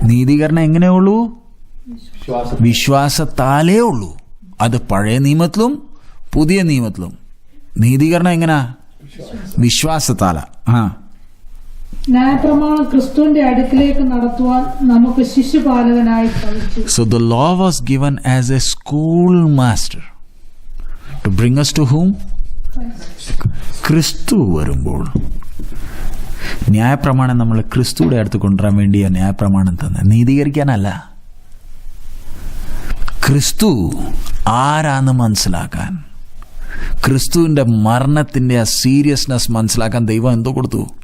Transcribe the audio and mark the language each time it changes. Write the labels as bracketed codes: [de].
[ml] നീതീകരണം എങ്ങനെയുള്ളൂ? വിശ്വാസത്താലേ ഉള്ളൂ. അത് പഴയ നിയമത്തിലും പുതിയ നിയമത്തിലും. നീതീകരണം എങ്ങനാ? വിശ്വാസത്താല. ന്യായപ്രമാണം ക്രിസ്തുവിന്റെ അടുക്കിലേക്ക് നടത്തുവാൻ നമുക്ക് ശിശുപാലകനായി ഭവിച്ചു. [en] So the law was given as a schoolmaster to bring us to whom? [ml] ക്രിസ്തു വരുമ്പോൾ ന്യായപ്രമാണം നമ്മൾ ക്രിസ്തുവിടെ അടുത്ത് കൊണ്ടുവരാൻ വേണ്ടിയാ ന്യായപ്രമാണം തന്നെ, നീതീകരിക്കാനല്ല. ക്രിസ്തു ആരാന്ന് മനസ്സിലാക്കാൻ, ക്രിസ്തുവിന്റെ മരണത്തിന്റെ ആ സീരിയസ്നെസ് മനസ്സിലാക്കാൻ ദൈവം എന്തോ കൊടുത്തു?